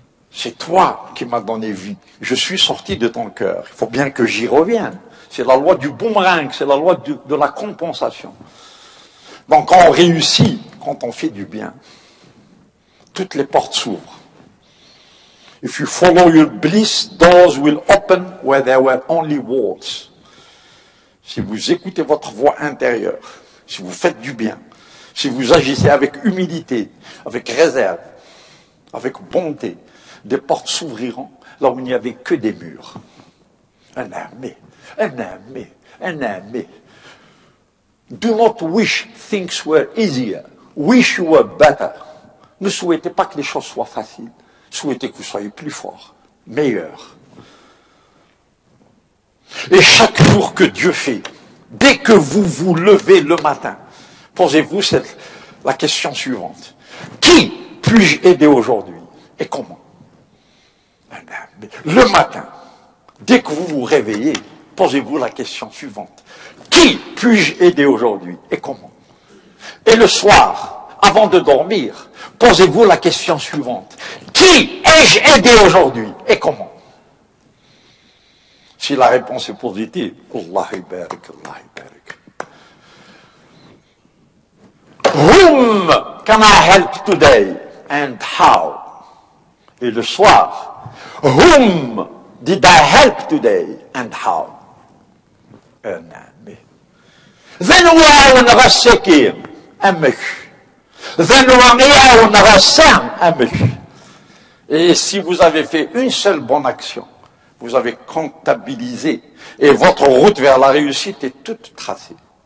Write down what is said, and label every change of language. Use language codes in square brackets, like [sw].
[fr] C'est toi qui m'as donné vie. Je suis sorti de ton cœur. Il faut bien que j'y revienne. C'est la loi du boomerang, c'est la loi de la compensation. Donc quand on réussit, quand on fait du bien, toutes les portes s'ouvrent. [en] If you follow your bliss, doors will open where there were only walls. [fr] Si vous écoutez votre voix intérieure, si vous faites du bien, si vous agissez avec humilité, avec réserve, avec bonté, des portes s'ouvriront là où il n'y avait que des murs. Un ami, un ami, un ami. [en] Do not wish things were easier. Wish you were better. [fr] Ne souhaitez pas que les choses soient faciles. Souhaitez que vous soyez plus fort, meilleur. Et chaque jour que Dieu fait, dès que vous vous levez le matin, posez-vous la question suivante. Qui puis-je aider aujourd'hui et comment? Le matin, dès que vous vous réveillez, posez-vous la question suivante. Qui puis-je aider aujourd'hui et comment? Et le soir, avant de dormir, posez-vous la question suivante. Qui ai-je aidé aujourd'hui et comment? Si la réponse est positive, [ar] Allah barik, [fr] Allah barik. [en] Whom can I help today and how? [fr] Et le soir, [en] whom did I help today and how? Then we نغسكين أمك. Then we نغسان أمك. [fr] Et si vous avez fait une seule bonne action, vous avez comptabilisé et votre route vers la réussite est toute tracée.